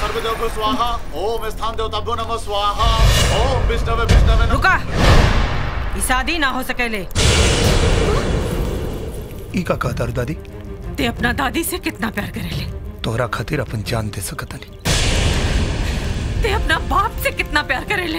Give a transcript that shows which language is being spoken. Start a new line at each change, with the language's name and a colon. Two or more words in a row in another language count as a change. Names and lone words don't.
Sanskrit: देव स्वाहा, ओम स्थान देवताभ्यो नमः स्वाहा, ओम विष्णवे विष्णवे।
Bhojpuri: रुका, ये शादी ना हो सकेले। ई का कहता दादी? ते अपना दादी से कितना प्यार करेले? तोहरा खातिर अपन जान दे सकता नहीं। ते अपना बाप से कितना प्यार करेले?